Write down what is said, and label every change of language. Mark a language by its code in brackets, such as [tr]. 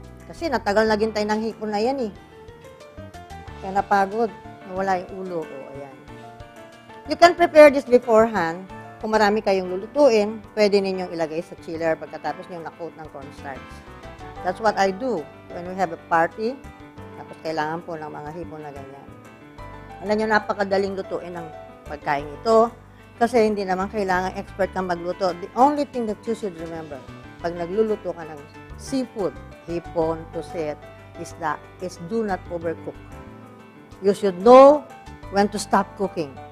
[tl] Kasi natagal na gintay ng hipon na yan eh. Kaya napagod. Nawala yung ulo. O, ayan. [en] You can prepare this beforehand. [tl] Kung marami kayong lulutuin, pwede ninyong ilagay sa chiller pagkatapos ninyong na-coat ng cornstarch. [en] That's what I do when we have a party. [tl] Tapos kailangan po ng mga hipon na ganyan. Alam nyo, napakadaling lutuin ng pagkain ito. Kasi hindi naman kailangan expert kang magluto. [en] The only thing that you should remember, [tl] pag nagluluto ka ng seafood, hipon, pusit, [en] is do not overcook. You should know when to stop cooking.